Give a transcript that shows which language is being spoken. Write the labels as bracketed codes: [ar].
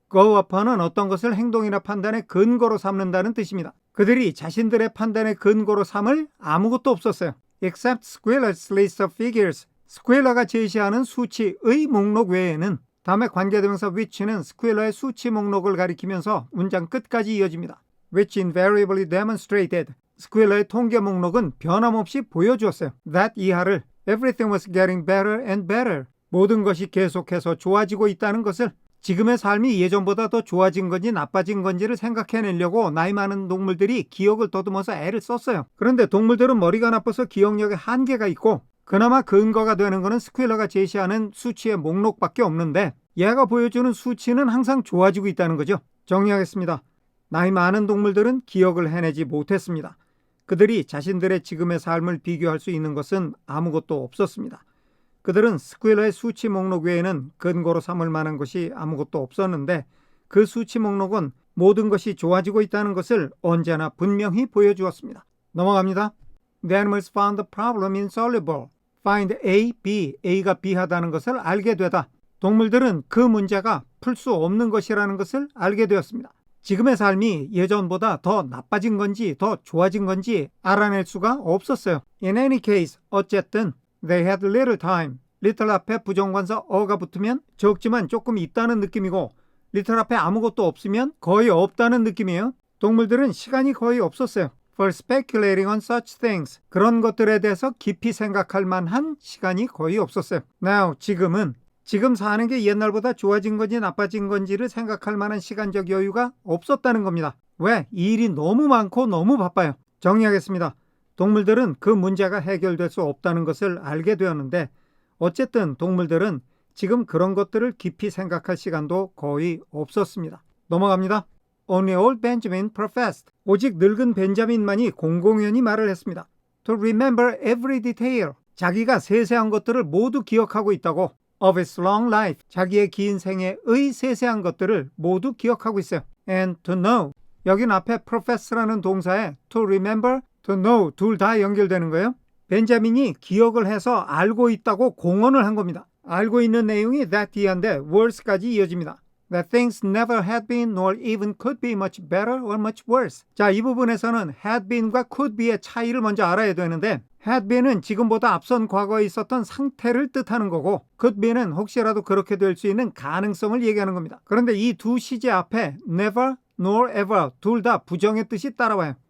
[ko] go upon은 어떤 것을 행동이나 판단의 근거로 삼는다는 뜻입니다. 그들이 자신들의 판단의 근거로 삼을 아무것도 없었어요. [en] Except Squiller's list of figures. [ko] 스퀘일러가 제시하는 수치의 목록 외에는 다음에 관계대명사 which는 스퀘일러의 수치 목록을 가리키면서 문장 끝까지 이어집니다. [en] Which invariably demonstrated. [ko] 스퀘일러의 통계 목록은 변함없이 보여주었어요. [en] That 이하를 everything was getting better and better. [ko] 모든 것이 계속해서 좋아지고 있다는 것을 지금의 삶이 예전보다 더 좋아진 건지 나빠진 건지를 생각해내려고 나이 많은 동물들이 기억을 더듬어서 애를 썼어요. 그런데 동물들은 머리가 나빠서 기억력에 한계가 있고 그나마 근거가 되는 것은 스퀼러가 제시하는 수치의 목록밖에 없는데 얘가 보여주는 수치는 항상 좋아지고 있다는 거죠. 정리하겠습니다. 나이 많은 동물들은 기억을 해내지 못했습니다. 그들이 자신들의 지금의 삶을 비교할 수 있는 것은 아무것도 없었습니다. 그들은 스퀼러의 수치 목록 외에는 근거로 삼을 만한 것이 아무것도 없었는데 그 수치 목록은 모든 것이 좋아지고 있다는 것을 언제나 분명히 보여주었습니다. 넘어갑니다. [en] The animals found the problem insoluble. [ko] Find A, B, A가 B하다는 것을 알게 되다. 동물들은 그 문제가 풀 수 없는 것이라는 것을 알게 되었습니다. 지금의 삶이 예전보다 더 나빠진 건지 더 좋아진 건지 알아낼 수가 없었어요. [en] In any case, [ko] 어쨌든 [en] they had little time. [ko] little 앞에 부정관사 어가 붙으면 적지만 조금 있다는 느낌이고 little 앞에 아무것도 없으면 거의 없다는 느낌이에요. 동물들은 시간이 거의 없었어요. [en] For speculating on such things. [ko] 그런 것들에 대해서 깊이 생각할 만한 시간이 거의 없었어요. Now, 지금 사는 게 옛날보다 좋아진 건지 나빠진 건지를 생각할 만한 시간적 여유가 없었다는 겁니다. 왜? 일이 너무 많고 너무 바빠요. 정리하겠습니다. 동물들은 그 문제가 해결될 수 없다는 것을 알게 되었는데 어쨌든 동물들은 지금 그런 것들을 깊이 생각할 시간도 거의 없었습니다. 넘어갑니다. [en] Only old Benjamin professed. [ko] 오직 늙은 벤자민만이 공공연히 말을 했습니다. [en] To remember every detail. [ko] 자기가 세세한 것들을 모두 기억하고 있다고. [en] Of his long life. [ko] 자기의 긴 생애의 세세한 것들을 모두 기억하고 있어요. [en] And to know. [ko] 여긴 앞에 profess라는 동사에 to remember, to know 둘 다 연결되는 거예요. 벤자민이 기억을 해서 알고 있다고 공언을 한 겁니다. 알고 있는 내용이 that 뒤인데 worse까지 이어집니다. [en] That things never had been nor even could be much better or much worse. [ko] 자, 이 부분에서는 had been과 could be의 차이를 먼저 알아야 되는데 had been은 지금보다 앞선 과거에 있었던 상태를 뜻하는 거고 could be는 혹시라도 그렇게 될 수 있는 가능성을 얘기하는 겁니다. 그런데 이 두 시제 앞에 never nor ever 둘 다 부정의 뜻이 따라와요.